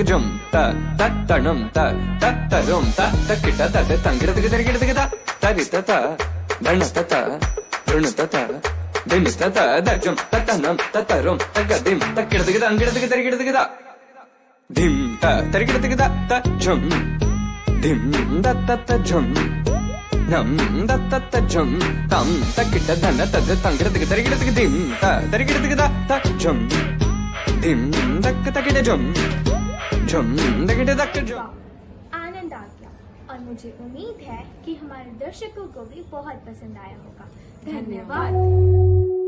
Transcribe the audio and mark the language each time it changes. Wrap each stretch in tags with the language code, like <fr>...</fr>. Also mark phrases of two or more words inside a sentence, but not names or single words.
<hi>झम ता तणम ता तरम ता तकिट तद तंगड़ तक तक ता तरित ता धण ता ऋण ता दिम ता दजम ततनम ततरम तगदिम तकिट तक तंगड़ तक तक ता धिम ता तरिकिट तक ता झम धिम ता झम നം തത്ത ജം തം തക്കിട്ട ധന തത് തങ്കിടത്തിക്ക് തരികിടത്തിക്ക് ദിം തരികിടത്തിക്ക് ത ജം ദിം തക്ക തക്കിട ജം जम तकिट तक जम। आनंद आ गया और मुझे उम्मीद है कि हमारे दर्शकों को भी बहुत पसंद आया होगा। धन्यवाद।</hi>